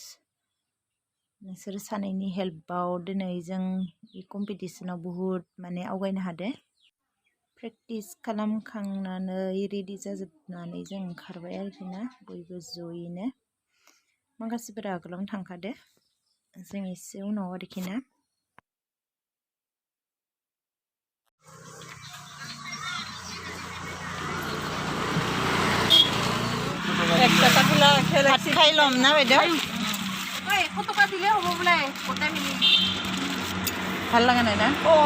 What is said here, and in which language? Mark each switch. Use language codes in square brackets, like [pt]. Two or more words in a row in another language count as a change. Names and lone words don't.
[brx] नोंसोर सानैनि हेल्पआव दिनै जों बे कम्पिटिशनाव बुहुद माने आवगायनो हादों. प्रेक्टिस खालामखांनानै रेडि जाजोबनानै जों ओंखारबाय आरोखि ना बयबो ज'यैनो. माखासेफोरा आगोलावनो थांखादो, जों एसे उनाव आरोखि ना. [as] ভাত খাই ল'ম না বাইদেউ? ভাল লগা নাই না?